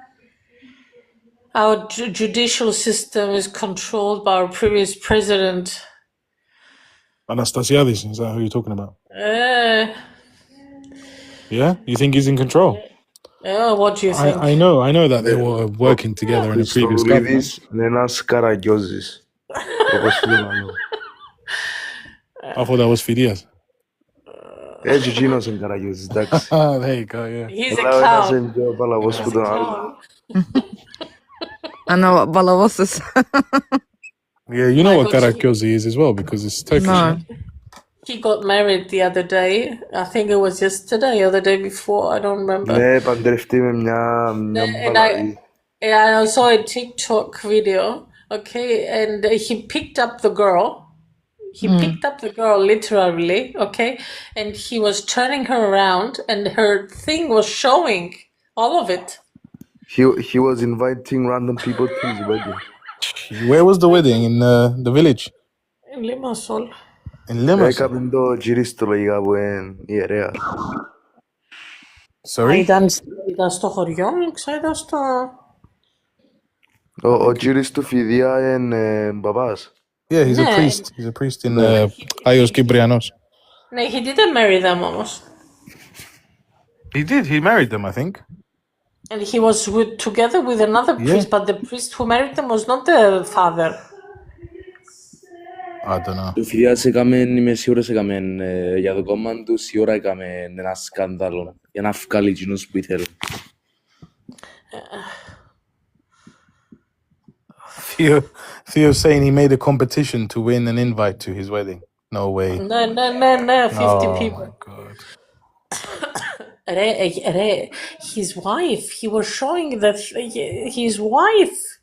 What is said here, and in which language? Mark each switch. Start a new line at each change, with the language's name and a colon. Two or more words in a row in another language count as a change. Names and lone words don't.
English: Our judicial system is controlled by our previous president. Anastasiadis, is that who you're talking about? Yeah, you think he's in control? what do you think? I know that they were working together in a previous government.
Greek: Χριστοδουλίδης είναι ένας Καραγκιόζης. Όπως το λέω.
English: I thought that was Fidias.
Greek: Έτσι εκείνος είναι Καραγκιόζης, εντάξει.
English: There you go, yeah. He's a
Greek: Αλλά ένας
English: clown.
Greek: είναι πιο παλαβός που τον άλλο.
English: I know what Balavos is. Yeah, you know what Michael, Karakyozi is as well, because it's Turkish. No. He got married the other day. I think it was yesterday or the day before. I don't remember.
Greek: Ναι, παντρευτεί με μια
English: And
Greek: παλαβή.
English: I saw a TikTok video, okay, and he picked up the girl. He picked up the girl literally, okay, and he was turning her around, and her thing was showing all of it. He was inviting random people to his wedding. Where was the wedding? In the village? In Limassol. In Limassol?
Greek: Έκαμε το γυρίστο λογικά που είναι ιερέα.
English: Sorry?
Greek: Ήταν στο χωριό μου, ξέρω στο... Ο κύριος του Φιδία είναι παπάς.
English: Yeah, he's a
Greek: Ναι.
English: priest. He's a priest in Aios Kyprianos. Ναι, he didn't marry them όμως. He did. He married them, I think. And he was together with another priest, but the priest who married them was not the father. I don't know.
Greek: Το Φιδίας έκαμε, είμαι σίγουρος έκαμε για το κόμμα του, σίγουρα έκαμε ένα σκάνδαλο για να βγάλει εκείνους που ήθελε.
English: Theo's saying he made a competition to win an invite to his wedding. No way. No, 50 Oh people. my god. His wife, he was showing that his wife.